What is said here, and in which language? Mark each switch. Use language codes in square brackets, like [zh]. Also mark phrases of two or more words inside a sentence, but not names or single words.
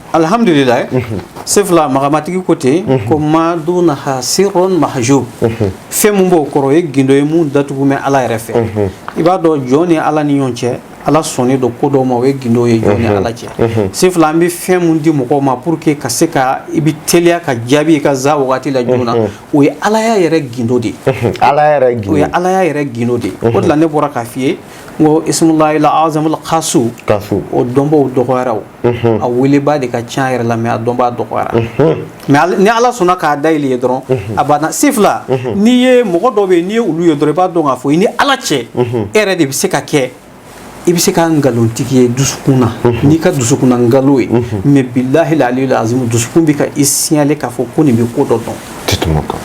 [bm] alhamdulilayi se fila magamatigi ko ten ko ma dunaha sirrun mahjub fɛn mun b'o kɔrɔ o ye gindo ye mun datugu mɛ ala yɛrɛ fɛ i b'a dɔn jɔn ni ala ni ɲɔgɔn cɛ ala sɔnnen don ko dɔw ma o ye gindo ye jɔn ni ala cɛ se fila an bɛ fɛn mun di mɔgɔw ma [fr] pour que [bm] ka se ka i bɛ teliya ka jaabi i ka za wagati la joona o ye alaya yɛrɛ gindo de ye o ye alaya yɛrɛ gindo de ye o de la ne bɔra k'a f'i ye n ko [ar] اسم الله الأعظم [bm] kasu o dɔnbaw dɔgɔyara o a weleba de ka ca yɛrɛ la mais a dɔnba dɔgɔyara mais ni ala sɔnna k'a dayɛlɛ ye dɔrɔn a banna se fila n'i ye mɔgɔ dɔw bɛ yen n'i ye olu ye dɔrɔn i b'a dɔn k'a fɔ i ni ala cɛ e yɛrɛ de bɛ se ka kɛ i bɛ se ka nkalonitigi ye dusukun na n'i ka dusukunna nkalo ye mais [ar] بالله العلي العظيم [bm] dusukun bɛ ka i signalé k'a fɔ ko nin bɛ ko dɔ dɔn